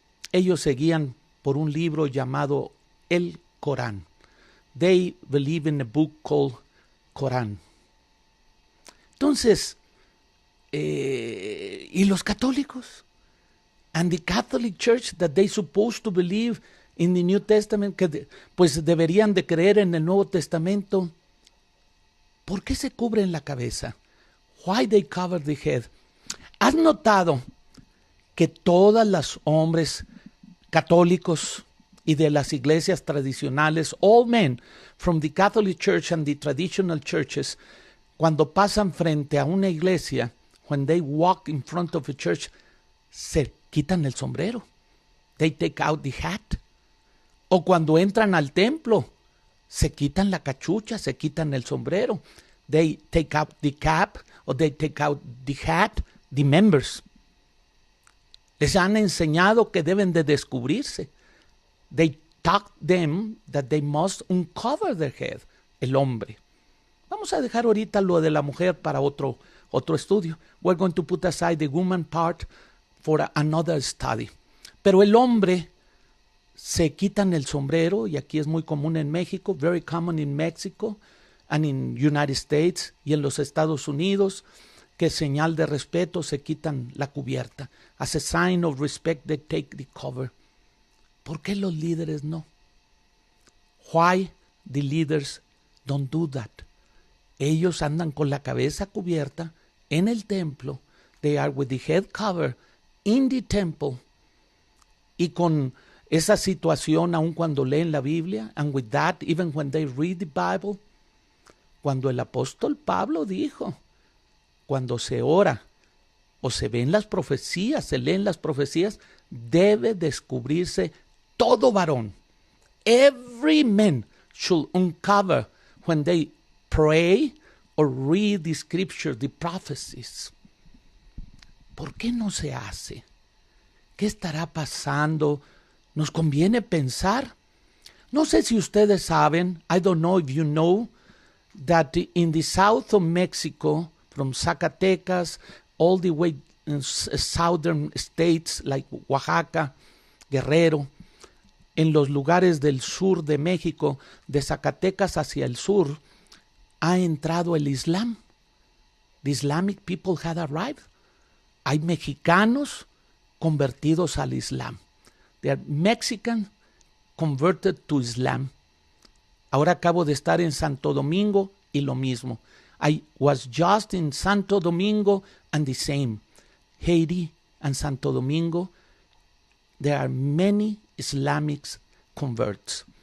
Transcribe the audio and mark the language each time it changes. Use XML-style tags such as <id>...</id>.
<es>Ellos seguían por un libro llamado el Corán.</es> <en>They believe in a book called Corán.</en> <es>Entonces, ¿y los católicos?</es> <en>And the Catholic Church that they supposed to believe in the New Testament,</en> <es>que pues deberían de creer en el Nuevo Testamento. ¿Por qué se cubren la cabeza?</es> <en>Why they cover the head?</en> <es>¿Has notado que todas las hombres católicos y de las iglesias tradicionales,</es> <en>all men from the Catholic Church and the traditional churches, cuando pasan frente a una iglesia, when they walk in front of a church,</en> <es>se quitan el sombrero?</es> <en>They take out the hat.</en> <es>O cuando entran al templo, se quitan la cachucha, se quitan el sombrero.</es> <en>They take out the cap, or they take out the hat, the members.</en> <es>Les han enseñado que deben de descubrirse.</es> <en>They taught them that they must uncover their head,</en> <es>el hombre. Vamos a dejar ahorita lo de la mujer para otro estudio.</es> <en>We're going to put aside the woman part for another study.</en> <es>Pero el hombre se quitan el sombrero, y aquí es muy común en México,</es> <en>very common in Mexico and in United States,</en> <es>y en los Estados Unidos, que señal de respeto se quitan la cubierta.</es> <en>As a sign of respect they take the cover.</en> <es>¿Por qué los líderes no?</es> <en>Why the leaders don't do that?</en> <es>Ellos andan con la cabeza cubierta en el templo.</es> <en>They are with the head cover in the temple.</en> <es>Y con esa situación, aun cuando leen la Biblia,</es> <en>and with that, even when they read the Bible,</en> <es>cuando el apóstol Pablo dijo, cuando se ora o se ven las profecías, se leen las profecías, debe descubrirse todo varón.</es> <en>Every man should uncover when they pray or read the scripture, the prophecies.</en> <es>¿Por qué no se hace? ¿Qué estará pasando? ¿Nos conviene pensar? No sé si ustedes saben,</es> <en>I don't know if you know, that in the south of Mexico, from Zacatecas, all the way in southern states like Oaxaca, Guerrero,</en> <es>en los lugares del sur de México, de Zacatecas hacia el sur, ha entrado el Islam.</es> <en>The Islamic people had arrived.</en> <es>Hay mexicanos convertidos al Islam.</es> <en>They are Mexican converted to Islam.</en> <es>Ahora acabo de estar en Santo Domingo y lo mismo.</es> <en>I was just in Santo Domingo and the same. Haiti and Santo Domingo. There are many Islamic converts.</en>